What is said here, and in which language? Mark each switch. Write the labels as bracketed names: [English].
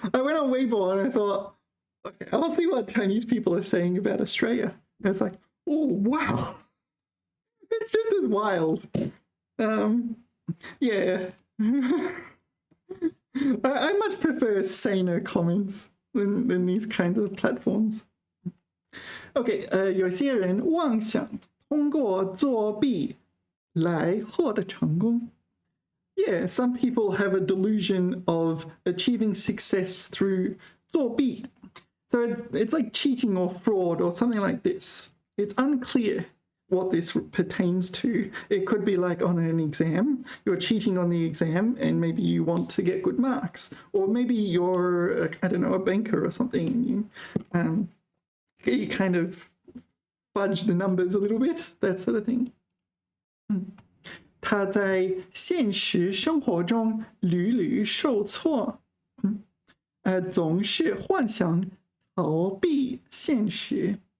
[English] I went on Weibo and I thought, okay, I'll see what Chinese people are saying about Australia. And it's like, oh wow. It's just as wild. Yeah. I much prefer saner comments than these kinds of platforms. [Chinese] Okay, 有些人妄想通过作弊来获得成功. [English] Yeah, some people have a delusion of achieving success through 作弊. So it's like cheating or fraud or something like this. It's unclear what this pertains to. It could be like on an exam, you're cheating on the exam and maybe you want to get good marks, or maybe you're, I don't know, a banker or something. You kind of fudge the numbers a little bit, that sort of thing. [Chinese] 他在现实生活中屡屡受挫，总是幻想逃避现实.